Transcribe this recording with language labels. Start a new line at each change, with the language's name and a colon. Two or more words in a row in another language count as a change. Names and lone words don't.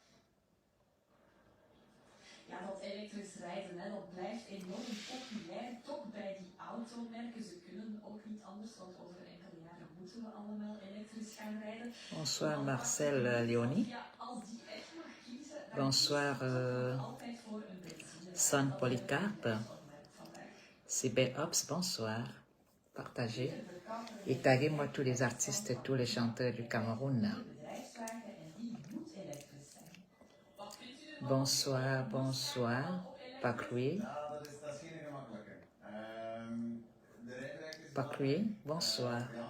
Dutch: Ja, dat elektrisch rijden, hè, dat blijft enorm populair, toch bij die automerken. Ze kunnen ook niet anders, want over enkele jaren moeten we allemaal elektrisch gaan rijden.
French: Bonsoir Marcel Léonie.
Dutch: Ja, als die echt mag kiezen,
French: Bonsoir
Dutch: altijd voor een benzine.
French: San Polycarpe. CB Ops, bonsoir. Partagez. Et taguez-moi tous les artistes et tous les chanteurs du Cameroun. Bonsoir, bonsoir. Pakroué. Pakroué, bonsoir.